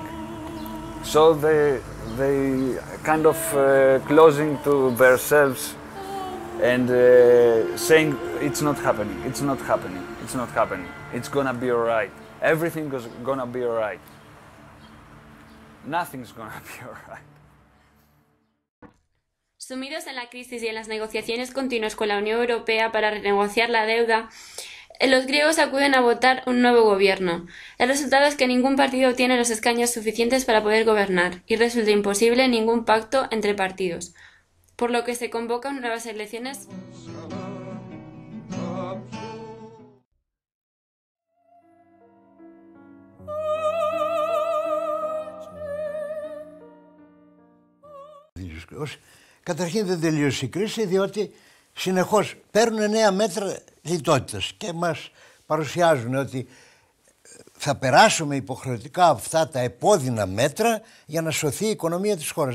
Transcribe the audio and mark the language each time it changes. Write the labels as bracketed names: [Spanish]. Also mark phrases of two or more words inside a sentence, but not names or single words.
[English] So they kind of closing to themselves and saying it's not happening, it's not happening, it's not happening, it's gonna be alright, everything is gonna be alright. Nothing's gonna be alright. [Spanish] Sumidos en la crisis y en las negociaciones continuas con la Unión Europea para renegociar la deuda, los griegos acuden a votar un nuevo gobierno. El resultado es que ningún partido tiene los escaños suficientes para poder gobernar y resulta imposible ningún pacto entre partidos, por lo que se convocan nuevas elecciones. [Greek] Καταρχήν δεν τελείωσε η κρίση διότι συνεχώς παίρνουν νέα μέτρα λιτότητας και μας παρουσιάζουν ότι θα περάσουμε υποχρεωτικά αυτά τα επώδυνα μέτρα για να σωθεί η οικονομία της χώρας.